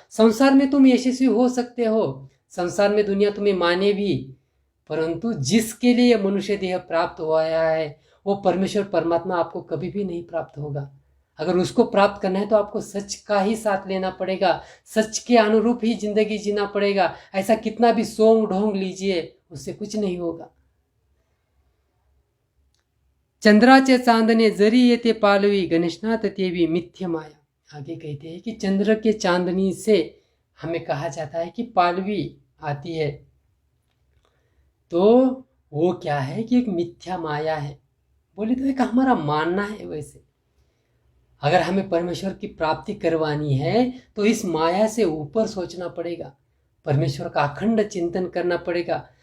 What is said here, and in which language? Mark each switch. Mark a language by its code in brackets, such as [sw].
[hi] संसार में तुम यशस्वी हो सकते हो, संसार में दुनिया तुम्हें माने भी, परंतु जिसके लिए मनुष्य देह प्राप्त हुआ है वो परमेश्वर परमात्मा आपको कभी भी नहीं प्राप्त होगा। अगर उसको प्राप्त करना है तो आपको सच का ही साथ लेना पड़ेगा, सच के अनुरूप ही जिंदगी जीना पड़ेगा। ऐसा कितना भी सोंग ढोंग लीजिए, उससे कुछ नहीं होगा। [mr] चंद्राचे चांदने जरी येते पालवी, गणेशनाथ तेवी मिथ्य माया। [hi] आगे कहते हैं कि चंद्र के चांदनी से हमें कहा जाता है कि पालवी आती है, तो वो क्या है कि एक मिथ्या माया है। बोले तो एक हमारा मानना है। वैसे अगर हमें परमेश्वर की प्राप्ति करवानी है तो इस माया से ऊपर सोचना पड़ेगा, परमेश्वर का अखंड चिंतन करना पड़ेगा।